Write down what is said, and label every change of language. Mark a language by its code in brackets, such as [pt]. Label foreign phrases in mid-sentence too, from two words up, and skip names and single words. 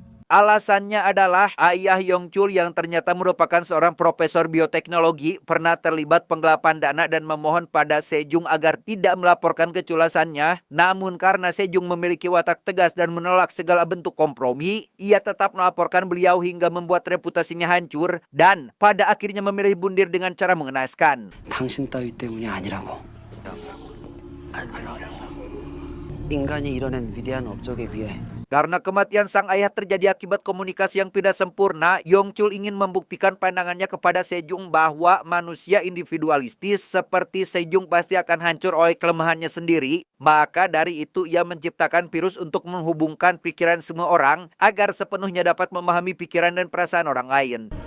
[id] Alasannya adalah ayah Yongchul yang ternyata merupakan seorang profesor bioteknologi pernah terlibat penggelapan dana dan memohon pada Sejong agar tidak melaporkan keculasannya. Namun karena Sejong memiliki watak tegas dan menolak segala bentuk kompromi, ia tetap melaporkan beliau hingga membuat reputasinya hancur dan pada akhirnya memilih bundir dengan cara mengenaskan. [ko] 당신 따위 때문이 아니라고. 인간이 이뤄낸 위대한 업적에 비해 [id] Karena kematian sang ayah terjadi akibat komunikasi yang tidak sempurna, Yongchul ingin membuktikan pandangannya kepada Sejong bahwa manusia individualistis seperti Sejong pasti akan hancur oleh kelemahannya sendiri. Maka dari itu ia menciptakan virus untuk menghubungkan pikiran semua orang agar sepenuhnya dapat memahami pikiran dan perasaan orang lain.